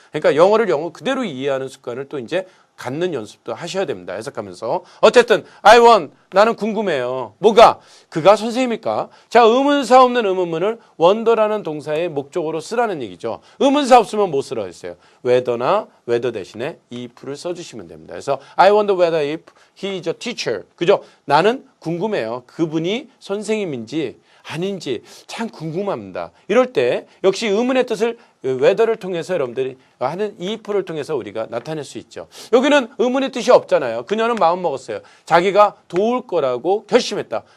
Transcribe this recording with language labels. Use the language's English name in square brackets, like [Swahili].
[Korean] 그러니까 영어를 영어 그대로 이해하는 습관을 또 이제 갖는 연습도 하셔야 됩니다. 해석하면서. 어쨌든 [English] I want, [Korean] 나는 궁금해요. 뭐가? 그가 선생님일까? 자, 의문사 없는 의문문을 wonder라는 동사의 목적으로 쓰라는 얘기죠. 의문사 없으면 뭐 쓰라 했어요? whether나 whether 대신에 if를 써주시면 됩니다. [English] 그래서 I wonder whether if he is a teacher. [Korean] 그죠? 나는 궁금해요. 그분이 선생님인지 아닌지 참 궁금합니다. 이럴 때 역시 의문의 뜻을 whether를 통해서 여러분들이 하는 if를 통해서 우리가 나타낼 수 있죠. 여기는 의문의 뜻이 없잖아요. 그녀는 마음 먹었어요. 자기가 도울 거라고 결심했다.